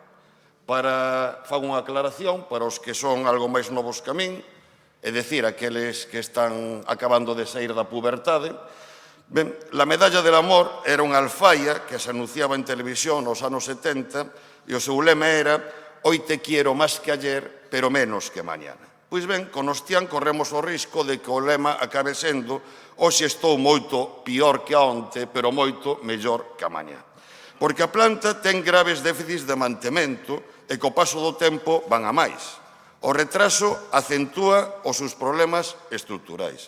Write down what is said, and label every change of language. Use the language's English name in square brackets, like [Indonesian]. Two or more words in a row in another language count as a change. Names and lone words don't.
[Galician] Fago unha aclaración para os que son algo máis novos que min, é dicir, aqueles que están acabando de sair da pubertade. Ben, la Medalla del Amor era unha alfaia que se anunciaba en televisión nos anos 70 e o seu lema era [Spanish] «Hoy te quiero más que ayer, pero menos que mañana». [Galician] Pois ben, con Ostián corremos o risco de que o lema acabe sendo «Hoxe estou moito pior que onte, pero moito mellor que a mañá». Porque a planta ten graves déficits de mantemento e co paso do tempo van a máis. O retraso acentúa os seus problemas estruturais.